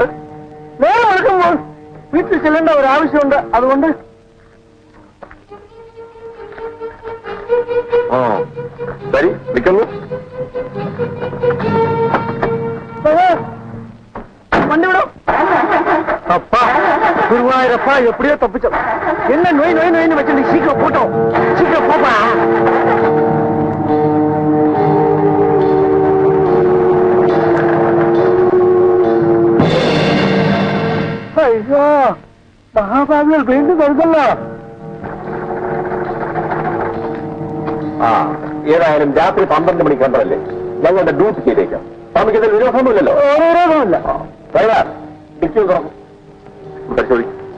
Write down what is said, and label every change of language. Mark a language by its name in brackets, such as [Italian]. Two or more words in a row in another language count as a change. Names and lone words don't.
[Malayalam] നേരെ നടക്കുമ്പോൾ വീട്ടിൽ ചെല്ലേണ്ട ഒരു ആവശ്യമുണ്ട്. അതുകൊണ്ട് ശരി, നിൽക്കുന്നു. വണ്ടി വിടും. [Tamil] அப்பா குருவாயிரப்பா எப்படியோ தப்பிச்சோம். என்ன நோய் நோய் நோயின்னு வச்சு சீக்கிரம் போட்டோம். சீக்கிரம் போப்பா. ஐயோ [Malayalam] മഹാഭാവികൾ വീണ്ടും കരുതല്ലോ. ഏതായാലും രാത്രി 12 മണിക്ക് കണ്ടതല്ലേ, ഞങ്ങളുടെ ഡ്യൂട്ടി ചെയ്തേക്കാം. സ്വാമിക്ക് ഇതിൽ വിരോധമൊന്നുമില്ലല്ലോ? വിരോധമില്ല. ഡിക്കി തുറക്കും, പരിശോധിക്കും.